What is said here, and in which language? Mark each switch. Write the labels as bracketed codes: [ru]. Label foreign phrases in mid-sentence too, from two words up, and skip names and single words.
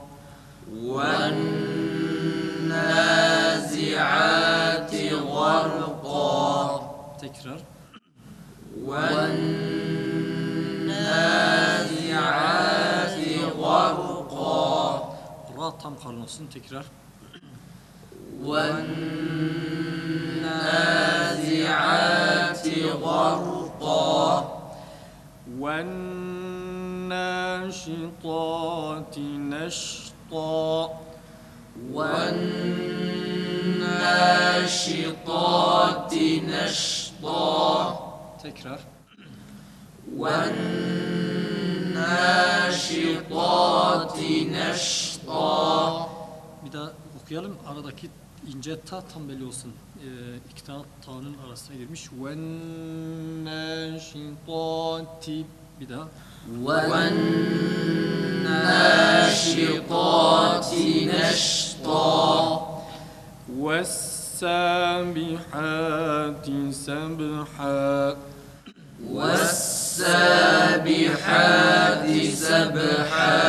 [ar] والنازعات غرقا. تكرار. والنازعات غرقا. [tr] را tam karın olsun. Tekrar. [ar] والنازعات غرقا. والناشطات نشطا. والناشطات نشطا. [tr] Tekrar. [ar] والناشطات نشطا. [tr] Bir daha okuyalım. Aradaki ince ta tam belli olsun. İki tane ta'nın arasına girmiş. Vennâşitâti. Bir daha. [ar] والناشطات نشطا. والسابحات سبحا. والسابحات سبحا.